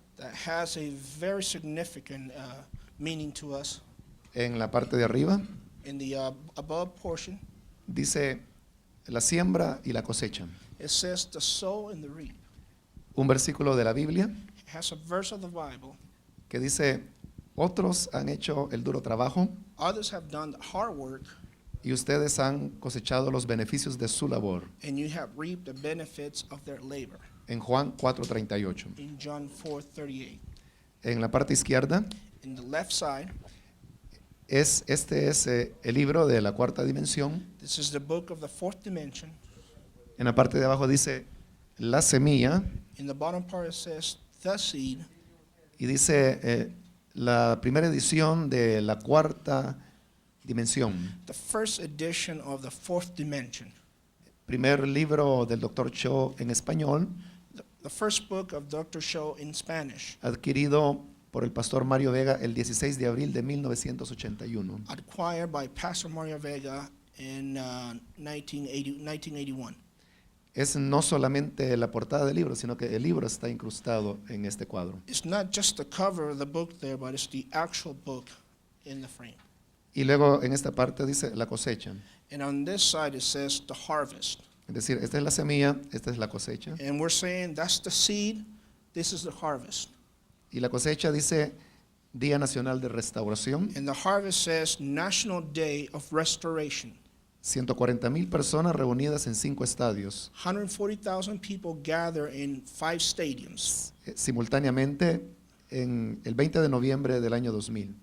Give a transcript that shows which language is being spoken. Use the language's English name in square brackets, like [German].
[English] that has a very significant meaning to us. [Spanish] En la parte de arriba [English] In the above portion, [Spanish] dice la siembra y la cosecha. [English] it says the sow and the reap. [Spanish] Un versículo de la Biblia [English] It has a verse of the Bible. [Spanish] que dice, otros han hecho el duro trabajo [English] Others have done the hard work, [Spanish] y ustedes han cosechado los beneficios de su labor. [English] and you have reaped the benefits of their labor. [Spanish] En Juan 4:38. [English] In John 4:38. [Spanish] En la parte izquierda [English] In the left side, [Spanish] este es el libro de la cuarta dimensión. [English] this is the book of the fourth dimension. [Spanish] En la parte de abajo dice la semilla [English] In the bottom part, it says the seed. [Spanish] y dice la primera edición de la cuarta dimensión. [English] The first edition of the fourth dimension. [Spanish] Primer libro del Dr. Cho en español, [English] The first book of Dr. Show in Spanish, [Spanish] adquirido por el pastor Mario Vega el 16 de abril de 1981. [English] acquired by Pastor Mario Vega in 1981. [Spanish] Es no solamente la portada del libro, sino que el libro está incrustado en este cuadro. [English] It's not just the cover of the book there, but it's the actual book in the frame. [Spanish] Y luego en esta parte dice la cosecha. [English] And on this side, it says the harvest. [Spanish] Es decir, esta es la semilla, esta es la cosecha. [English] And we're saying that's the seed, this is the harvest. [Spanish] Y la cosecha dice Día Nacional de Restauración. [English] And the harvest says National Day of Restoration. [Spanish] 140,000 personas reunidas en 5 estadios. [English] 140,000 people gather in 5 stadiums. [Spanish] Simultáneamente en el 20 de noviembre del año 2000.